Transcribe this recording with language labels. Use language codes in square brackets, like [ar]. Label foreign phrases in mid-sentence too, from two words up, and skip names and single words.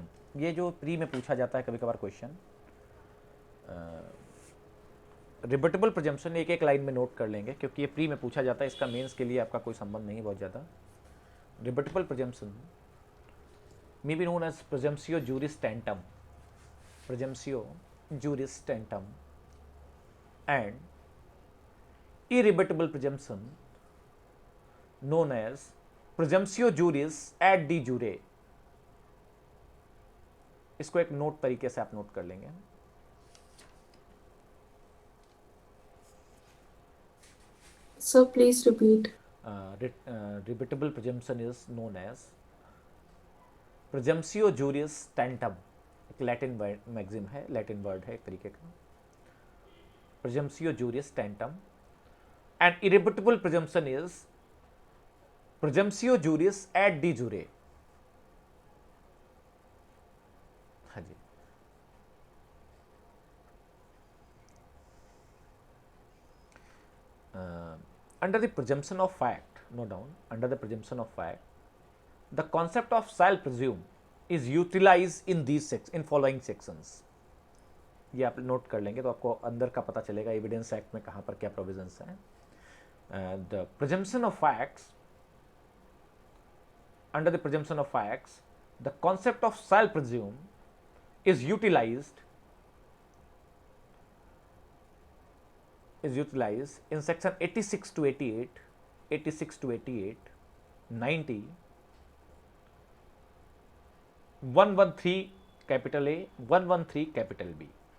[hi] ये जो प्री में पूछा जाता है कभी कभार क्वेश्चन, [en] rebuttable presumption [hi] एक एक लाइन में नोट कर लेंगे क्योंकि ये प्री में पूछा जाता है, इसका मेंस के लिए आपका कोई संबंध नहीं बहुत ज़्यादा। [en] rebuttable presumption may be known as [la] presumptio juris tantum, presumptio juris tentum, [en] and irrebuttable presumption known as [la] presumptio juris ad de jure। [hi] इसको एक नोट तरीके से आप नोट कर लेंगे। [en] Sir, please repeat. Rebuttable presumption is known as [la] presumptio juris tantum। [hi] एक [en] Latin maxim [hi] है, [en] Latin word [hi] है एक तरीके का, [la] presumptio juris tantum। [en] and irrebuttable presumption is [la] presumptio juris ad de jure। [hi] हाँ जी। [en] under the presumption of fact, no down, under the presumption of fact, the concept of shall presume is utilized in these in following sections। [hi] ये आप नोट कर लेंगे तो आपको अंदर का पता चलेगा एविडेंस एक्ट में कहाँ पर क्या प्रोविजंस हैं। [en] The presumption of facts, under the presumption of facts the concept of shall presume is utilized in section 86 to 88, 86 to 88, 90, 113 capital A, 113 capital B.